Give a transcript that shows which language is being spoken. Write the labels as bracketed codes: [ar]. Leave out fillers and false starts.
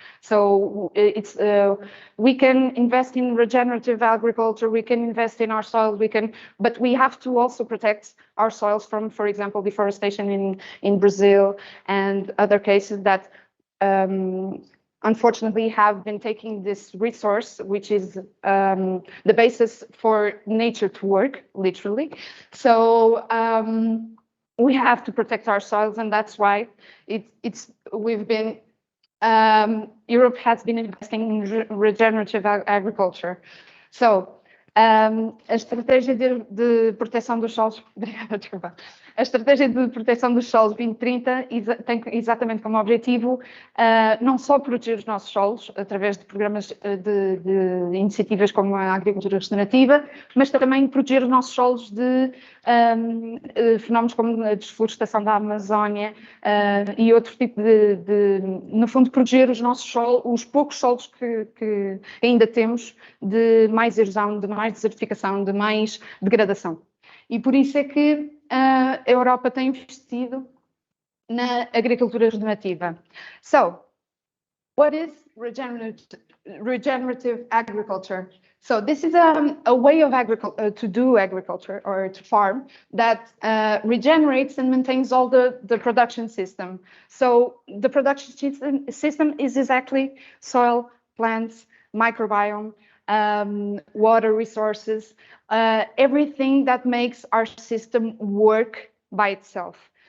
[en] So it's we can invest in regenerative agriculture, we can invest in our soil, but we have to also protect our soils from, for example, deforestation in Brazil and other cases that unfortunately have been taking this resource, which is the basis for nature to work, literally. So we have to protect our soils, and that's why Europe has been investing in regenerative agriculture. [pt] So a estratégia de proteção dos solos, obrigada, desculpa. A estratégia de proteção dos solos 2030 tem exatamente como objetivo não só proteger os nossos solos através de programas de iniciativas como a agricultura regenerativa, mas também proteger os nossos solos de fenómenos como a desflorestação da Amazónia e outro tipo no fundo, proteger os nossos solos, os poucos solos que ainda temos de mais erosão, de mais desertificação, de mais degradação. E por isso é que a Europa tem investido na agricultura regenerativa. [en] So, what is regenerative agriculture? So this is a way of to do agriculture or to farm that regenerates and maintains all the production system. So the production system is exactly soil, plants, microbiome, water resources, everything that makes our system work by itself.